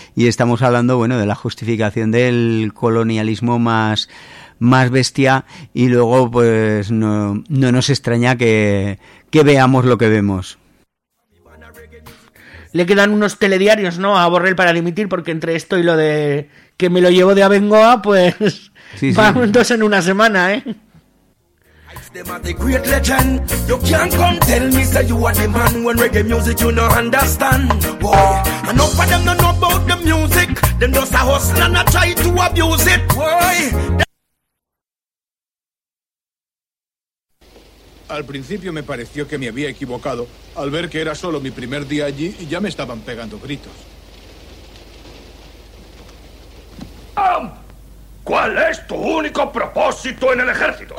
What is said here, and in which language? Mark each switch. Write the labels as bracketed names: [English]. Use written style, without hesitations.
[Spanish] Y estamos hablando, bueno, de la justificación del colonialismo más bestia. Y luego, pues, no nos extraña que veamos lo que vemos. Le quedan unos telediarios, ¿no?, a Borrell para dimitir, porque entre esto y lo de que me lo llevo de Abengoa, pues sí, sí. Van dos en una semana, ¿eh? [Jamaican Creole English] Them are the great legend. You can't come tell me say you are the man when reggae music you no understand. Boy, and up for them no know about the music. Them just a hustle and a try to abuse it. Boy. [Spanish] Al principio me pareció que me había equivocado al ver que era solo mi primer día allí y ya me estaban pegando gritos. ¿Cuál es tu único propósito en el ejército?